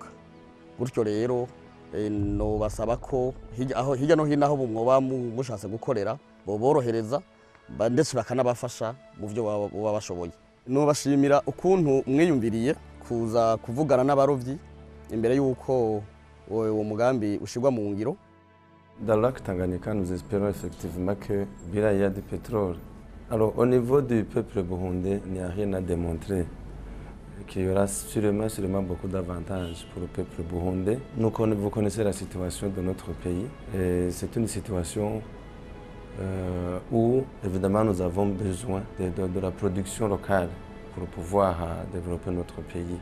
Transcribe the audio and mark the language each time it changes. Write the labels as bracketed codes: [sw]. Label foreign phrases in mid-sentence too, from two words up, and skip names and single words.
[rn] Gutyo rero no basaba ko hirya no hino aho mwoba mushatse gukorera boborohereza ndetse bakanabafasha mu byo baba bashoboye. No bashimira ukuntu mwiyumviriye kuza kuvugana n'abarovyi imbere yuko uwo mugambi ushirwa mu ngiro. [fr] Dans le lac Tanganyika, nous espérons effectivement que il y a du pétrole. Alors, au niveau du peuple burundais, il n'y a rien à démontrer. qu'il y aura sûrement beaucoup d'avantages pour le peuple burundais. Vous connaissez la situation de notre pays. C'est une situation où, évidemment, nous avons besoin de la production locale pour pouvoir développer notre pays.